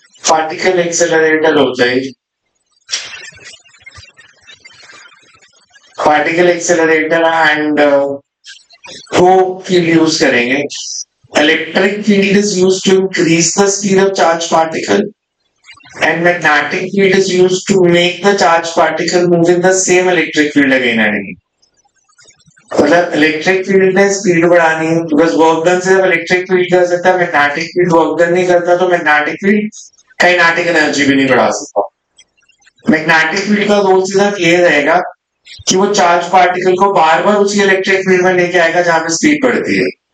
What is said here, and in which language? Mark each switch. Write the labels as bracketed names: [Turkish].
[Hindi] Particle accelerator होता है. Particle accelerator and वो फील्ड यूज करेंगे. [English] Electric field is used to increase the speed of charged particle, and magnetic field is used to make the charged particle move in the same electric field again and again. [Hindi] मतलब electric field ने speed बढ़ानी है because work done से जब electric field कर सकता है, magnetic field work done नहीं करता तो मैग्नेटिक फील्ड काइनेटिक एनर्जी भी नहीं बढ़ा सकता. मैग्नेटिक फील्ड का रोल सिर्फ ये रहेगा कि वो चार्ज पार्टिकल को बार बार उसी इलेक्ट्रिक फील्ड में लेके आएगा जहां पे स्पीड बढ़ती है.